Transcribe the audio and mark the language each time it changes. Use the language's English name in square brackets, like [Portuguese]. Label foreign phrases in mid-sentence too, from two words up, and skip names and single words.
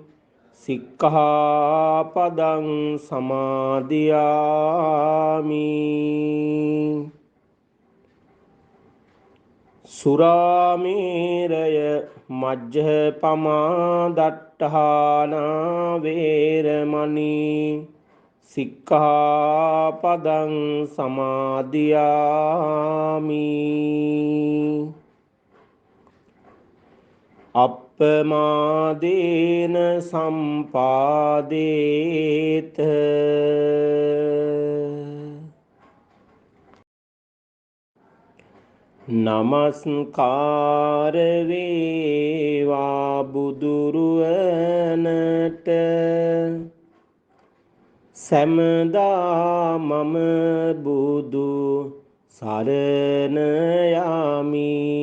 [Pali] සික්ඛාපදං සමාදියාමි සුරාමේරය මජ්ජපමා දට්ඨානා වේරමණී සික්ඛාපදං සමාදියාමි අප්පමාදේන සම්පාදේත [Sinhala] නමස්කාර වේවා බුදුරුවනට සැමදා මම බුදු සරණ යමි